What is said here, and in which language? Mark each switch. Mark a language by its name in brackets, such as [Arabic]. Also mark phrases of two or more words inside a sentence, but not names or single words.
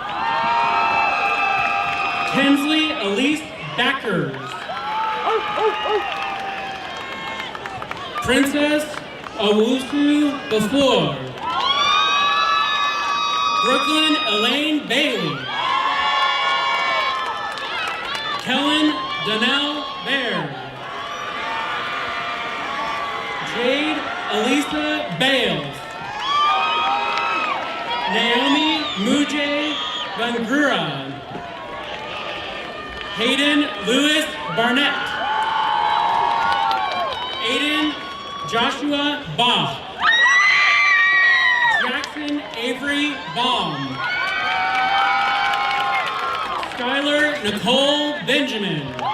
[English] Kensley Elise Backers. Princess Owusu Before. Brooklyn Elaine Bailey. Kellen Donnell Baird. Jade Elisa Bales. Naomi Mujay Bangura. Hayden Lewis Barnett. Aiden Joshua Bach. Jackson Avery Baum. Skylar Nicole Benjamin.